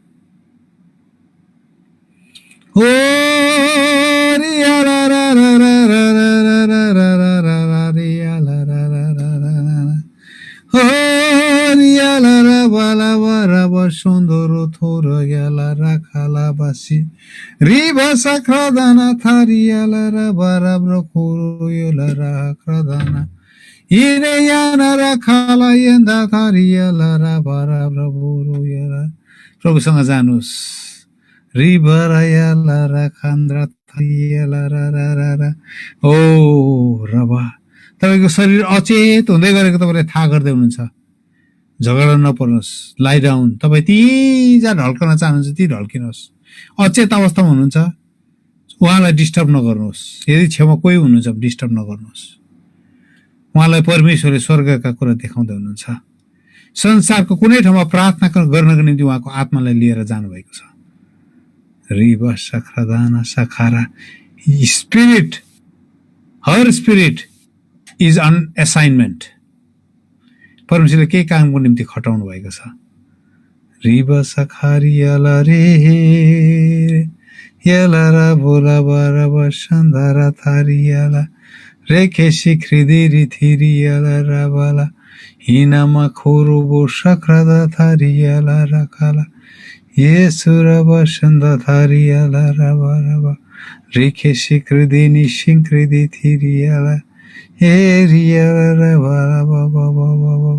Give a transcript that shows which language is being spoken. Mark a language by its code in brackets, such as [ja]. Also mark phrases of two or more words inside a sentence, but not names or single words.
[ne] हो सुन्दरो थोर याला राखाला बासी रिभा साख्रादाना थारियाला रा बाराब्रो खोरो याला राख्रादाना हिरे याना राखाला यन्दा थारियाला रा बाराब्रो बोरो याला। प्रभुसँग जानुहोस्। रिभा याला राखान्द्रा थारियाला रा रा रा रा। ओ रबा, तपाईँको शरीर अचेत हुँदै गरेको तपाईँले थाहा गर्दै हुनुहुन्छ। झगडा नपर्नुहोस्, [en] lie down. [ne] तपाईँ ती जहाँ ढल्कन चाहनुहुन्छ ती ढल्किनुहोस्। अचेत अवस्थामा हुनुहुन्छ, उहाँलाई डिस्टर्ब नगर्नुहोस्। यदि छेउमा कोही हुनुहुन्छ डिस्टर्ब नगर्नुहोस्। उहाँलाई परमेश्वरले स्वर्गका कुरा देखाउँदै हुनुहुन्छ। संसारको कुनै ठाउँमा प्रार्थना गर्नको निम्ति उहाँको आत्मालाई लिएर जानुभएको छ। रिबा साख्रादाना साखारा [en] spirit, her spirit is on assignment. [ne] परमेश्वरले केही कामको निम्ति खटाउनु भएको छ। रिबा सखारियाला रे याला रा बोला बारा बसन्दारा थारियाला रेखे सिख्रिदिरी थिरियाला रा बाला हिनामा खोरुबो सक्रादा थारियाला राखाला येसुरब सन्द थारियाला रबा रबा रिखे सिकृदिनी सिंकृदि थिरियाला हे रियाला रबा रबा रबा रबा।